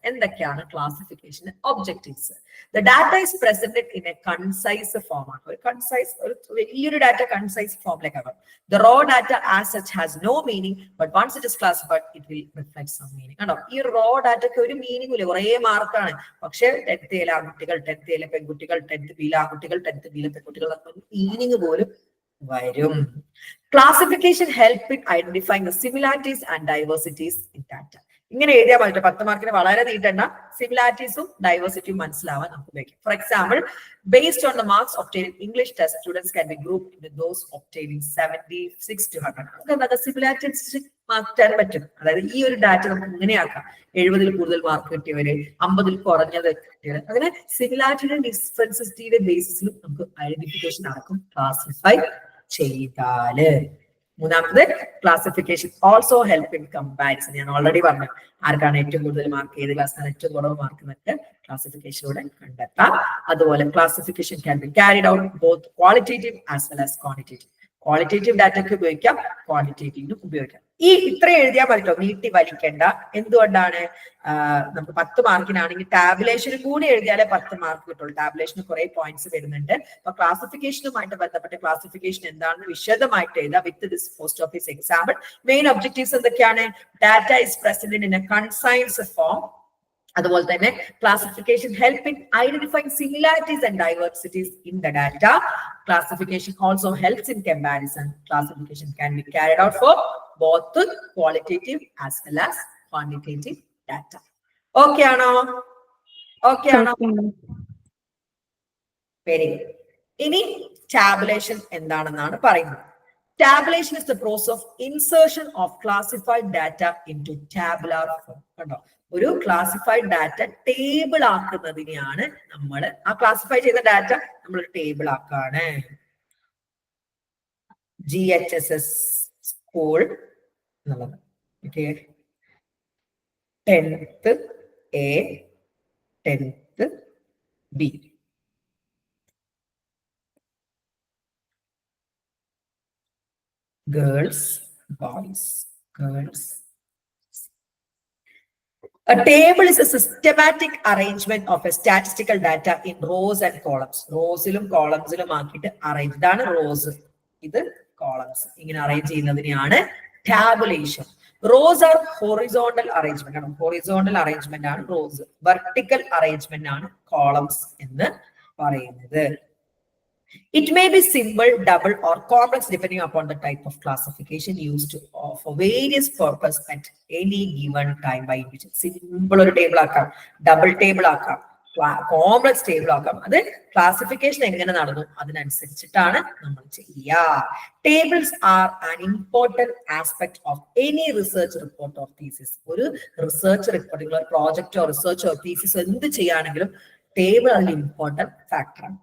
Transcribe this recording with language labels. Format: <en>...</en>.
<ml>എന്തൊക്കെയാണ് classification objectives?</ml> <en>The data is presented in a concise format.</en> <ml>ഒരു concise ഒരു വലിയൊരു ഡാറ്റ കൺസൈസ് ഫോമിലേക്ക് ആകാം.</ml> <en>The raw data as such has no meaning, but once it is classified, it will reflect some meaning.</en> <ml>കണ്ടോ, ഈ raw ഡാറ്റയ്ക്ക് ഒരു meaning ഇല്ല, കുറേ മാർക്കാണ്, പക്ഷെ 10th എയിലെ ആൺകുട്ടികൾ, 10th എയിലെ പെൺകുട്ടികൾ, 10th ബിയിലെ ആൺകുട്ടികൾ, 10th ബിയിലെ പെൺകുട്ടികൾ, മീനിങ് പോലും വരും.</ml> <en>Classification help in identifying the similarities and diversities in data.</en> <ml>ഇങ്ങനെ എഴുതിയാൽ മതി. 10 മാർക്കിന് വളരെ നീട്ടണ്ട. സിമിലാരിറ്റീസും ഡൈവേഴ്സിറ്റിയും മനസ്സിലാവാൻ നമുക്ക് ഉപയോഗിക്കാം.</ml> <en>For example, based on the marks obtained in English test, students can be grouped into those obtaining 76 to 100.</en> <ml>നമുക്ക് എന്താ സിമിലാരിറ്റി മാർക്ക് തരാൻ പറ്റും. അതായത് ഈ ഒരു ഡാറ്റ നമുക്ക് ഇങ്ങനെയാക്കാം. 70 കൂടുതൽ മാർക്ക് കിട്ടിയവര്, 50 കുറഞ്ഞത് കിട്ടിയവര്, അങ്ങനെ സിമിലാരിറ്റിയുടെ ഡിഫറൻസിറ്റിയുടെ ബേസിസിലും നമുക്ക് ഐഡന്റിഫിക്കേഷൻ ആക്കും ക്ലാസിഫൈ ചെയ്താല്.</ml> <en>മൂന്നാമത് classification also help in comparison.</en> <ml>ഞാൻ ഓൾറെഡി പറഞ്ഞു ആർക്കാണ് ഏറ്റവും കൂടുതൽ മാർക്ക്, ഏത് ക്ലാസ്സിനാണ് ഏറ്റവും കുറവ് മാർക്ക് എന്നൊക്കെ ക്ലാസിഫിക്കേഷനിലൂടെ കണ്ടെത്താം.</ml> <en>അതുപോലെ classification can be carried out both qualitative as well as quantitative.</en> <ml>Qualitative ഡാറ്റയ്ക്ക് ഉപയോഗിക്കാം, ക്വാണ്ടിറ്റേറ്റീവിനും ഉപയോഗിക്കാം. ഈ ഇത്ര എഴുതിയാൽ പറ്റുമോ, നീട്ടി വലിക്കണ്ട. എന്തുകൊണ്ടാണ്? നമുക്ക് 10 മാർക്കിനാണെങ്കിൽ ടാബുലേഷനും കൂടി എഴുതിയാലേ 10 മാർക്ക് കിട്ടുള്ളൂ. ടാബുലേഷന് കുറെ പോയിന്റ്സ് വരുന്നുണ്ട്. അപ്പൊ ക്ലാസിഫിക്കേഷനുമായിട്ട് ബന്ധപ്പെട്ട് ക്ലാസിഫിക്കേഷൻ എന്താണെന്ന് വിശദമായിട്ട് എഴുതാം</ml> <en>With this post office example. Main objectives എന്തൊക്കെയാണ്? Data is present in a concise form.</en> <ml>അതുപോലെ തന്നെ</ml> <en>Classification help in identifying similarities and diversities in the data. Classification also helps in comparison. Classification can be carried out for both qualitative as well as quantitative data.</en> <ml>Okay ആണോ? Okay ആണോ?</ml> <en>Very good.</en> <ml>ഇനി tabulation എന്താണെന്നാണ് പറയുന്നത്.</ml> <en>Tabulation is the process of insertion of classified data into tabular form.</en> <ml>കണ്ടോ? ഒരു classified data table ആക്കുന്നതിനെയാണ് നമ്മൾ, ആ classify ചെയ്ത ഡാറ്റ നമ്മൾ ടേബിൾ ആക്കാണ്. GHSS സ്കൂൾ എന്നുള്ളത്. Okay, 10th A, 10th B.</ml> <en>Girls, boys, girls. A table is a systematic arrangement of a statistical data in rows and columns.</en> <ml>റോസിലും കോളംസിലും ആക്കിയിട്ട് arrange. ഇതാണ് rose, ഇത് columns. ഇങ്ങനെ arrange ചെയ്യുന്നതിനെയാണ് tabulation.</ml> <en>rows are horizontal arrangement</en> <ml>ആണ്. Horizontal arrangement ആണ് rose. Vertical arrangement ആണ് columns എന്ന് പറയുന്നത്.</ml> <en>It may be simple, double, or complex depending upon the type of classification used for various purpose at any given time by individual.</en> <ml>Simple ഒരു table ആക്കാം, double table ആക്കാം, complex table ആക്കാം. അത് classification എങ്ങനെ നടന്നു അതിനനുസരിച്ചിട്ടാണ് നമ്മൾ ചെയ്യുക.</ml> <en>Tables are an important aspect of any research report or thesis.</en> <ml>ഒരു റിസർച്ച് റിപ്പോർട്ടിംഗ്, പ്രോജക്റ്റോ റിസർച്ചോ തീസിസോ എന്ത് ചെയ്യുകയാണെങ്കിലും ടേബിൾ അതിൽ ഇമ്പോർട്ടന്റ് ഫാക്ടറാണ്.</ml>